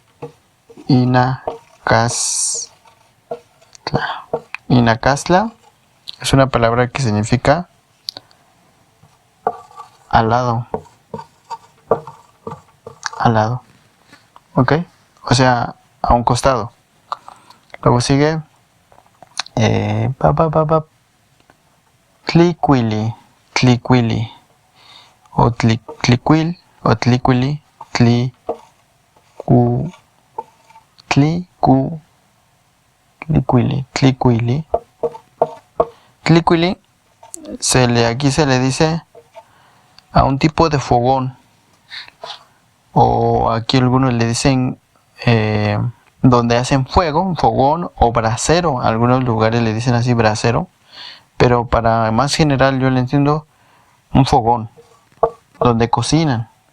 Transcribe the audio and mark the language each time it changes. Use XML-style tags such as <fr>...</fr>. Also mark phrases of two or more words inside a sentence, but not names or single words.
<es>Inacastla es una palabra que significa al lado. Al lado. Ok, o sea, a un costado. Luego sigue</es> <nah>tliquili, tliquili,</nah> <es>o tliquil, o</es> <nah>tliquili, tliquili.</nah> <es>Tliquili aquí se le dice a un tipo de fogón, o aquí algunos le dicen donde hacen fuego, un fogón o brasero. Algunos lugares le dicen así, brasero, pero para más general yo le entiendo un fogón donde cocinan.</es>